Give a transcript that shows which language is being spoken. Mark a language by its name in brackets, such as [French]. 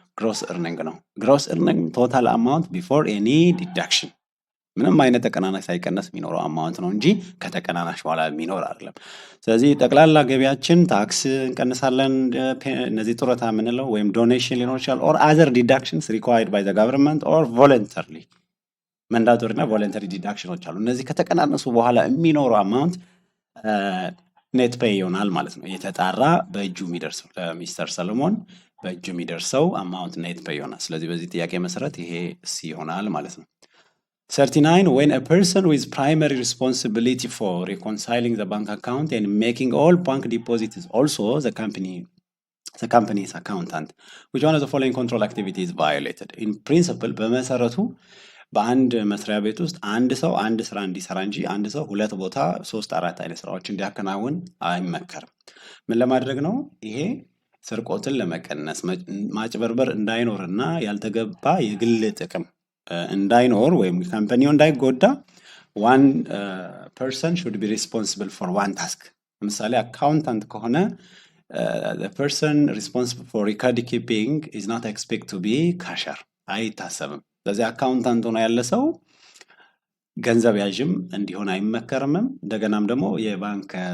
[Amharic] ግሮስ እርኒንግ ነው። ግሮስ እርኒንግ ቶታል አማውንት ቢፎር ኤኒ ዲዳክሽን፣ ምንም አይነት ተቀናናሽ ሳይቀነስ የሚኖረው አማውንት ነው እንጂ ከተቀናናሽ በኋላ የሚኖር አይደለም። ስለዚህ ጠቅላላ ገቢያችን ታክስ እንቀንሳለን። እነዚህ ጡረታ የምንለው ወይም ዶኔሽን ሊኖር ይችላል ኦር አዘር ዲዳክሽንስ ሪኳየርድ ባይ ዘ ገቨርንመንት ኦር ቮለንተሪሊ መንዳቶሪ እና ቮለንተሪ ዲዳክሽኖች አሉ። እነዚህ ከተቀናነሱ በኋላ የሚኖረው አማውንት ኔት ፔይ ይሆናል ማለት ነው። የተጣራ በእጁ የሚደርሰው ለሚስተር ሰሎሞን በእጁ የሚደርሰው አማውንት ኔት ፔይ ይሆናል። ስለዚህ በዚህ ጥያቄ መሰረት ይሄ ሲ ይሆናል ማለት ነው። [English] 39, when a person with primary responsibility for reconciling the bank account and making all bank deposits is also the company's accountant, which one of the following control activity is violated? In principle, [Amharic] በመሰረቱ በአንድ መስሪያ ቤት ውስጥ አንድ ሰው አንድ ስራ እንዲሰራ እንጂ አንድ ሰው ሁለት ቦታ 3-4 አይነት ስራዎች እንዲያከናውን አይመከርም። ምን ለማድረግ ነው? ይሄ ስርቆትን ለመቀነስ ማጭበርበር እንዳይኖርና ያልተገባ የግል ጥቅም እንዳይኖር ወይም ካምፓኒው እንዳይጎዳ [English] one person should be responsible for one task። [Amharic] ለምሳሌ አካውንታንት ከሆነ [English] the person responsible for record keeping is not expected to be cashier [Amharic] አይታሰብም። ስለዚህ አካውንታንት ሆኖ ያለ ሰው ገንዘብ ያዥም እንዲሆን አይመከርምም። እንደገናም ደግሞ የባንክ